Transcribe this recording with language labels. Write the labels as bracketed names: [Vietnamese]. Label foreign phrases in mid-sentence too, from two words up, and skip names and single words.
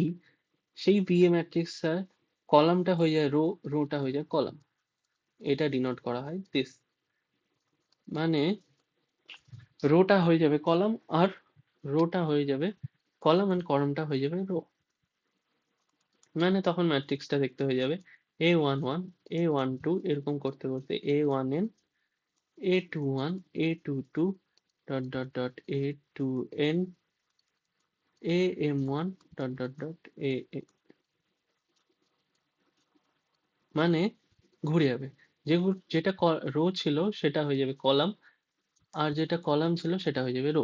[Bangla] সেই বি এ ম্যাট্রিক্স কলামটা হয়ে যায় রো, রোটা হয়ে যায় কলাম, এটা ডিনোট করা হয় দিস। মানে রোটা হয়ে যাবে কলাম, আর রোটা হয়ে যাবে কলাম, আর কলামটা হয়ে যাবে রো। মানে তখন ম্যাট্রিক্সটা দেখতে হয়ে যাবে a11 a12 এরকম করতে করতে a1n a21 a22 [English] dot dot dot [Bangla] a2n am1 [English] dot dot dot [Bangla] a, মানে ঘুরে যাবে। যেটা রো ছিল সেটা হয়ে যাবে কলাম, আর যেটা কলাম ছিল সেটা হয়ে যাবে রো।